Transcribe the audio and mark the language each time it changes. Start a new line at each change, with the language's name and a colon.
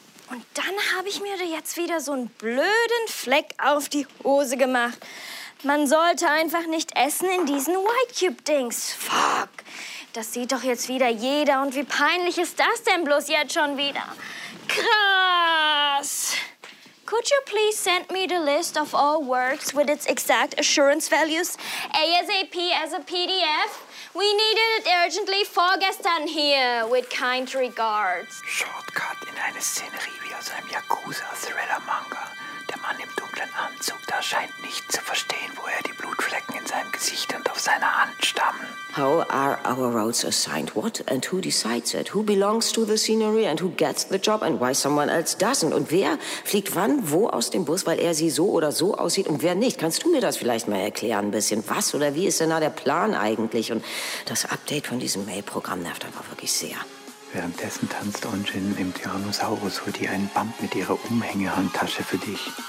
German: Und dann habe ich mir da jetzt wieder so einen blöden Fleck auf die Hose gemacht. Man sollte einfach nicht essen in diesen White Cube-Dings. Fuck! Das sieht doch jetzt wieder jeder. Und wie peinlich ist das denn bloß jetzt schon wieder? Krass!
English: Could you please send me the list of all works with its exact assurance values ASAP as a PDF? We needed it urgently
German: vorgestern
English: here, with kind regards.
German: Shortcut in eine Szenerie wie aus einem Yakuza-Thriller-Manga. Der Mann im dunklen Anzug da scheint nicht zu verstehen, woher die Blutflecken in seinem Gesicht und auf seiner Hand stammen.
English: How are our roads assigned? What and who decides it? Who belongs to the scenery and who gets the job and why someone else doesn't?
German: Und wer fliegt wann wo aus dem Bus, weil er sie so oder so aussieht und wer nicht? Kannst du mir das vielleicht mal erklären ein bisschen? Was oder wie ist denn da der Plan eigentlich? Und das Update von diesem Mail-Programm nervt einfach wirklich sehr. Währenddessen tanzt Onjin im Tyrannosaurus, holt ihr einen Bump mit ihrer Umhängehandtasche für dich.